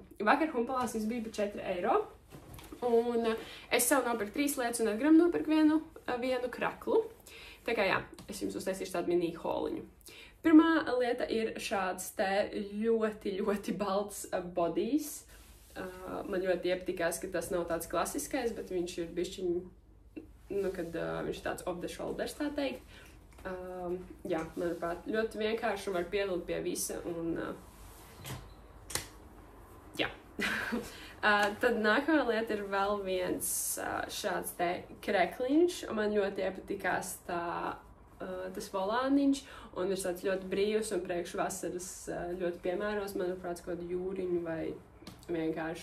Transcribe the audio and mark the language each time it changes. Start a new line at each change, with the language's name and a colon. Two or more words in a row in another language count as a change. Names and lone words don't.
Latvian: Vakar humpalās jums bija 4 eiro, un es sev nopirku 3 lietas, un Edgaram nopirku vienu kraklu. Tā kā jā, es jums uztaisīšu tādu mini holiņu. Pirmā lieta ir šāds te ļoti balts bodijs. Man ļoti iepatikās, ka tas nav tāds klasiskais, bet viņš ir bišķiņ, nu, kad viņš ir tāds
English: off the shoulders,
Latvian: tā teikt. Jā, manuprāt, ļoti vienkārši var pievilkt pie visa, un jā. Tad nākamā lieta ir vēl viens šāds te krekliņš, un man ļoti iepatikās tas volāniņš, un viņš tāds ļoti brīvs un priekš vasaras ļoti piemēros, manuprāt, kaut kādu jūriņu vai vienkārši.